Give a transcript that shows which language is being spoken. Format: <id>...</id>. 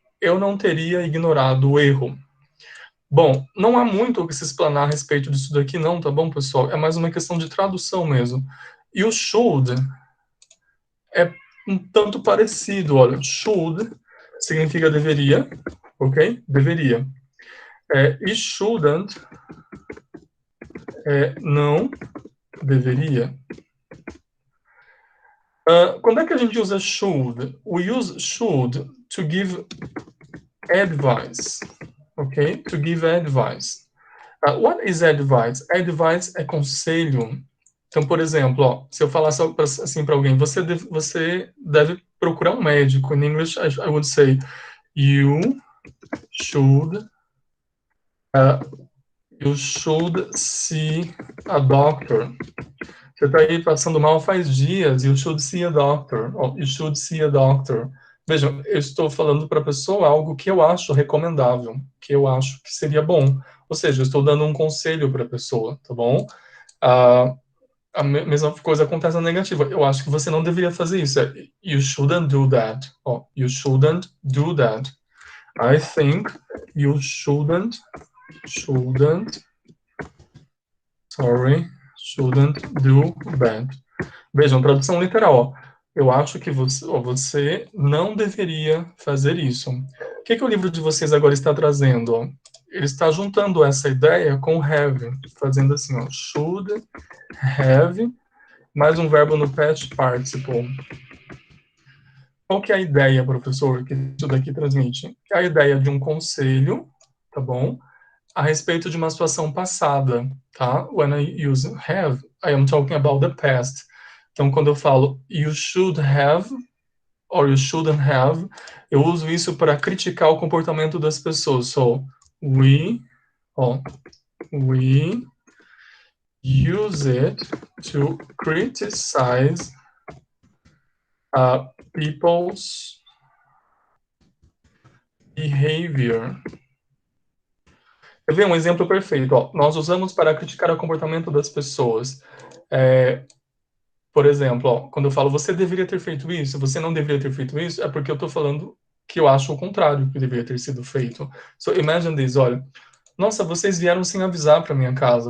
<pt>Eu não teria ignorado o erro. Bom, não há muito o que se explanar a respeito disso daqui não, tá bom, pessoal? É mais uma questão de tradução mesmo. E o should é um tanto parecido, olha. Should significa deveria, ok? Deveria. E shouldn't não deveria. Quando é que a gente usa should?</pt> <en>We use should to give advice, ok? To give advice. What is advice?</en> <pt>Advice é conselho. Então, por exemplo, ó, se eu falasse assim para alguém, você deve procurar um médico.</pt> <en>In English, I would say, you should see a doctor.</en> <pt>Você está aí passando mal faz dias.</pt> <en>You should see a doctor. You should see a doctor.</en> <pt>Vejam, eu estou falando para a pessoa algo que eu acho recomendável, que eu acho que seria bom. Ou seja, eu estou dando um conselho para a pessoa, tá bom? A mesma coisa acontece na negativa. Eu acho que você não deveria fazer isso.</pt> <en>You shouldn't do that. You shouldn't do that. I think you shouldn't do that.</en> <pt>Vejam, tradução literal. Eu acho que você não deveria fazer isso. O que o livro de vocês agora está trazendo? Ele está juntando essa ideia com have, fazendo assim, ó, should have, mais um verbo no past participle. Qual que é a ideia, professor, que isso daqui transmite? É a ideia de um conselho, tá bom? A respeito de uma situação passada, tá?</pt> <en>When I use have, I am talking about the past.</en> <pt>Então, quando eu falo you should have or you shouldn't have, eu uso isso para criticar o comportamento das pessoas.</pt> <en>So, we use it to criticize people's behavior.</en> <pt>Eu vi um exemplo perfeito. Ó. Nós usamos para criticar o comportamento das pessoas. Por exemplo, ó, quando eu falo você deveria ter feito isso, você não deveria ter feito isso, é porque eu estou falando que eu acho o contrário que deveria ter sido feito.</pt> <en>So imagine this,</en> <pt>olha. Nossa, vocês vieram sem avisar para minha casa.</pt>